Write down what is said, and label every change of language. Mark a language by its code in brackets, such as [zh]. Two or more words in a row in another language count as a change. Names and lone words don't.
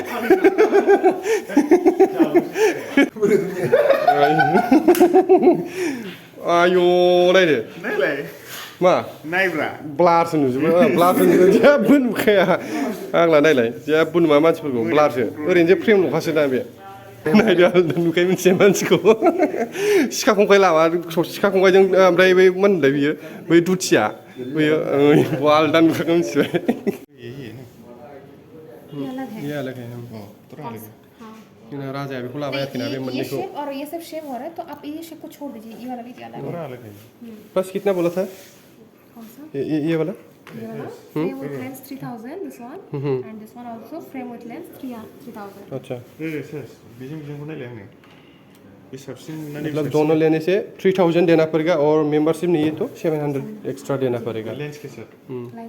[brx] आयौ नायदो मा नायब्रा ब्लारसो नुजोबो जेबो नुखाया आंला नायलाय जेबो नुवा मानसिफोरखौ ब्लारसो ओरैनो फ्रेम नखासो दा बे नायदो आलदा नुखायो मोनसे मानसिखौ सिखा खंखाइ लामा सिखा खंखाइजों ओमफ्राय बै मा होनलाय बियो बै दुथिया बैयो आलदा नुखागोन मिथिबाय [hi] ये अलग है थोड़ा अलग है [brx] जोंना राजाया बेखौ लाबाय आरोखि ना बे मोननैखौ [hi] और ये सब शेव हो रहा है तो आप ये शेव को छोड़ दीजिए ये वाला लीजिए अलग है बस कितना बोला था कौन सा ये वाला [en] frame with lens 3000 this one and this one also frame with lens 3000 [hi] अच्छा [brx] बेजों नायलाय आंनो बे साबसिन [hi] मतलब दोनों लेने से 3000 देना पड़ेगा और मेंबरशिप नहीं है तो 700 एक्स्ट्रा देना पड़ेगा लेंस के साथ